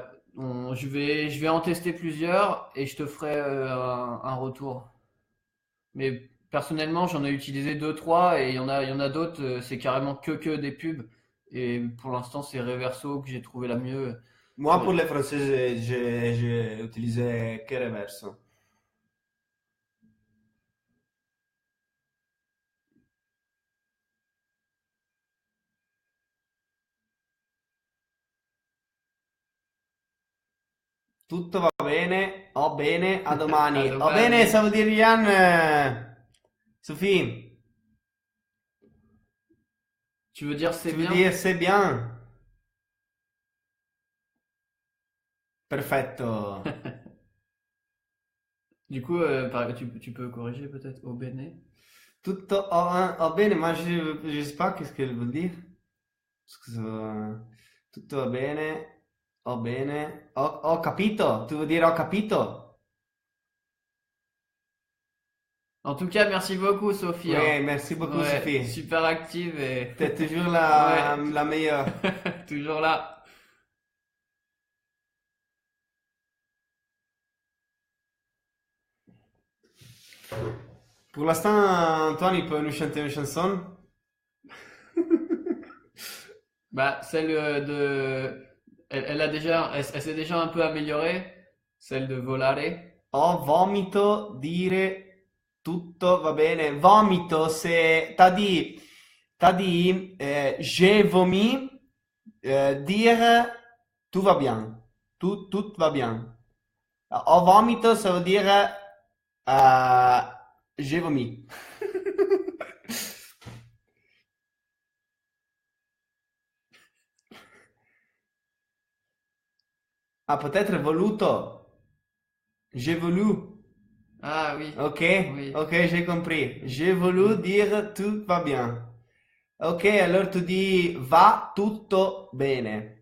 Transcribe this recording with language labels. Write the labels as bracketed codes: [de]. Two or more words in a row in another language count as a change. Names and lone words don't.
[fr] Je vais en tester plusieurs et je te ferai un retour. Mais personnellement, j'en ai utilisé deux, trois et il y en a d'autres, c'est carrément que des pubs. Et pour l'instant, c'est Reverso que j'ai trouvé la mieux. moi pour les français, j'ai utilisé que reverso. [it] Tutto va bene, a À domani. Va bene, domani. [fr] ça veut dire Yann, Sophie, Tu veux dire c'est tu veux bien? dire c'est bien? Perfetto. Du coup, tu peux corriger peut-être au bene. [it] Va bene, ma [fr] je sais pas qu'est-ce qu'elle veut dire. [it] Scusa, tutto va bene, ho capito, [fr] tu veux dire [it] ho capito? [fr] En tout cas, merci beaucoup, Sophie, hein. Oui, merci beaucoup Ouais, Sophie. super active et T'es toujours ouais, la meilleure. toujours là. Pour l'instant, Antoine, il peut nous chanter une chanson? Bah, celle elle s'est déjà un peu améliorée, celle de Volare. [it] Ho vomito, dire tutto va bene. [fr] Vomito, se t'as dit j'ai vomi, dire tout va bien. Tout va bien. [it] Ho vomito, [fr] ça veut dire euh, j'ai vomi. Ah, peut-être voluto. J'ai voulu. Ah oui, Ok, oui. ok, j'ai compris. J'ai voulu Mm. dire tout va bien. Ok, alors tu dis [it] va tutto bene.